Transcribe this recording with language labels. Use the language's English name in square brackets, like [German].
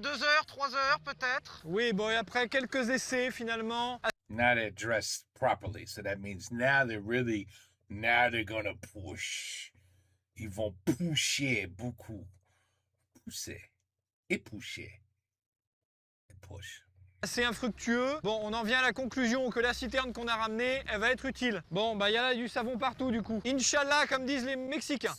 [French] 2 heures, 3 heures peut-être? Oui, bon, et après quelques essais finalement. [English] Now they're dressed properly, so that means now they're gonna push. [French] Ils vont pousser beaucoup. Pousser. Et pousser. Et push. C'est infructueux. Bon, on en vient à la conclusion que la citerne qu'on a ramenée, elle va être utile. Bon, bah il y a là du savon partout du coup. Inch'Allah, comme disent les Mexicains.